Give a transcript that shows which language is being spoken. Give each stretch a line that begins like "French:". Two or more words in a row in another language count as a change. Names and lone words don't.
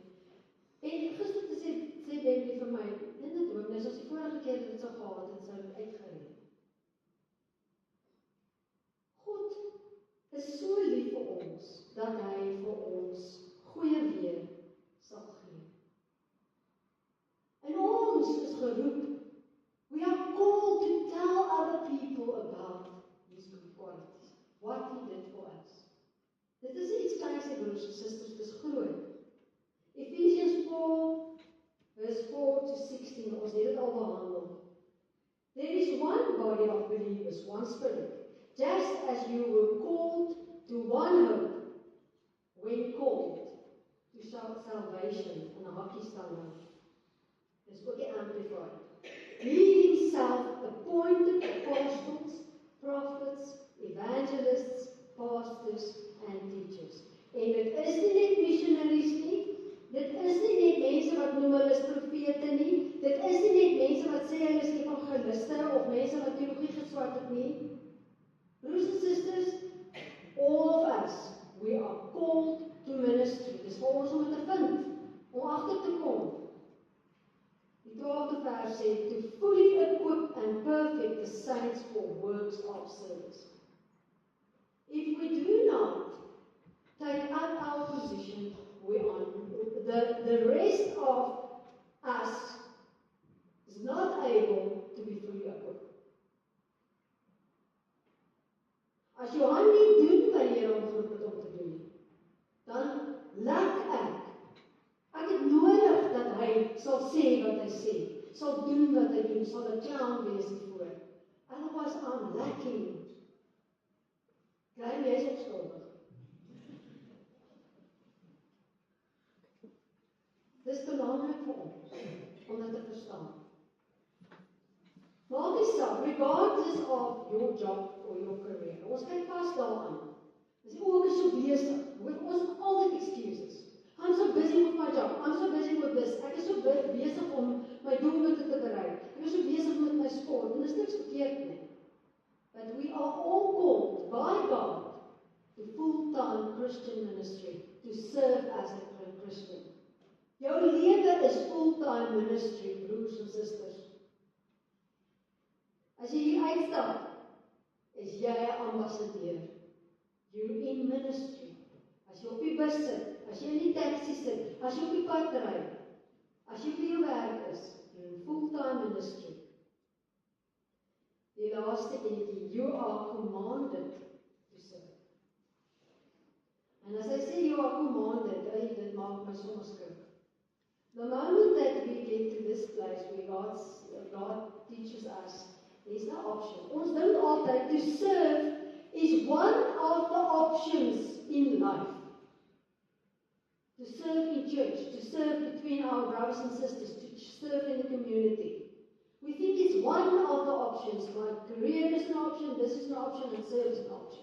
Afrikaans: En gister sê Debbie vir my, net hoop, as die vorige keer dit sou gehad, het sou uitgereed. God is so lief vir ons, dat hy vir ons goeie weer sal gee. En ons is geroep,
English: we are called to tell other people about his good qualities, what he did for us.
Afrikaans: Dit is iets kleins, broers en susters, dit is groot.
English: Ephesians 4, verse 4 to 16,
Afrikaans: ons het dit al behandel.
English: There is one body of believers, one spirit, just as you were called to one hope, when called to salvation,
Afrikaans: en 'n hakkie staan nou. Dis ook die Amplified.
English: He himself appointed apostles, prophets, evangelists, pastors, and teachers.
Afrikaans: En dit is nie net missionaries nie, dit is nie net mense wat noem hulle is profete sê hulle is evangeliste of mense wat teologie geswat het nie. Broers en susters,
English: all of us, we are called to ministry.
Afrikaans: Dis vir ons om dit te vind, om agter te kom. Die 12de vers sê,
English: to fully equip and perfect the saints for works of service. If we do not take up our position, the rest of us is not able to be fully equipped.
Afrikaans: As Johan nie doen wat die Here hom geroep het om te doen, dan laat ek het nodig dat hy sal sê wat hy sê, sal doen wat hy doen, sal 'n clown wees hiervoor.
English: Otherwise I'm lacking.
Afrikaans: Klein, jy is opskuldig. Dis belangrik vir ons, om dit te verstaan. Maak nie saak, regardless of your job or your career. Ons kyk vas daaraan. Dis ook so besig. Ons het altyd excuses.
English: I'm so busy with my job. I'm so busy with this.
Afrikaans: Ek is so besig om my doelwitte te bereik. Ek is so besig met my sport. En dis niks verkeerd nie.
English: But we are all called by God to full-time Christian ministry, to serve as a Christian.
Afrikaans: Jou lewe is
English: full-time ministry,
Afrikaans: broers en susters. As jy hier uitstap, is jy 'n ambassadeur.
English: You're in ministry.
Afrikaans: As jy op die bus sit, as jy in die taxi sit, as jy op die pad ry, as jy by jou werk is,
English: you're in full-time ministry.
Afrikaans: Die laaste enetjie,
English: you are commanded to serve.
Afrikaans: En as hy sê
English: you are commanded,
Afrikaans: dit maak my soms skrik.
English: The moment that we get to this place where God teaches us, there's no option.
Afrikaans: Ons dink altyd
English: to serve is one of the options in life. To serve in church, to serve between our brothers and sisters, to serve in the community. We think it's one of the options. My career is an option, this is an option, and service is an option.